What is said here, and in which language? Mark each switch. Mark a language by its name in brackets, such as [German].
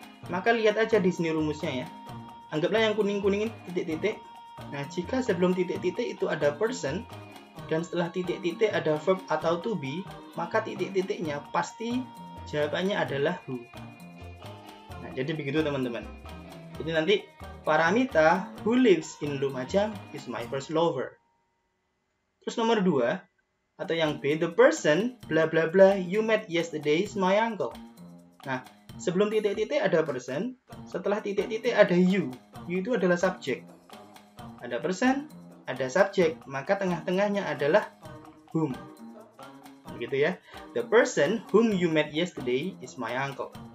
[Indonesian] Maka lihat aja di sini rumusnya ya. Anggaplah yang kuning-kuning ini titik-titik. Nah, jika sebelum titik-titik itu ada person dan setelah titik-titik ada verb atau to be, maka titik-titiknya pasti jawabannya adalah who. Nah, jadi begitu teman-teman. Jadi nanti [English] Paramita who lives in Lumajang is my first lover. [Indonesian] Terus nomor 2 atau yang B, [English] the person bla bla bla you met yesterday is my uncle. [Indonesian] Nah, sebelum titik-titik ada person, setelah titik-titik ada you. You itu adalah subjek. Ada person, ada subjek, maka tengah-tengahnya adalah whom. Begitu ya. [English] The person whom you met yesterday is my uncle.